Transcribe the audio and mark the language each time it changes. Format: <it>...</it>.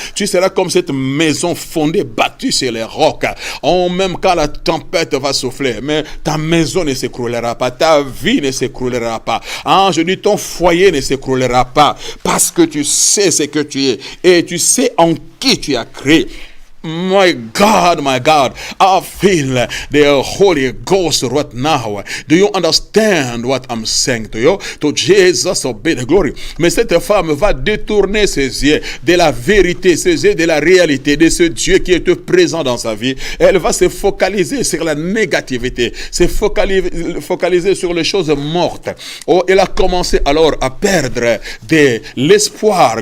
<fr>Tu seras comme cette maison fondée, battue sur les rocs. Même quand la tempête va souffler, mais ta maison ne s'écroulera pas, ta vie ne s'écroulera pas. Je dis, ton foyer ne s'écroulera pas, parce que tu sais ce que tu es, et tu sais en qui tu as créé.</fr> <en>My God, I feel the Holy Ghost right now. Do you understand what I'm saying to you? To Jesus be the glory.</en> <fr>Mais cette femme va détourner ses yeux de la vérité, ses yeux de la réalité, de ce Dieu qui est présent dans sa vie. Elle va se focaliser sur la négativité, se focaliser sur les choses mortes. Oh, elle a commencé alors à perdre de l'espoir.</fr>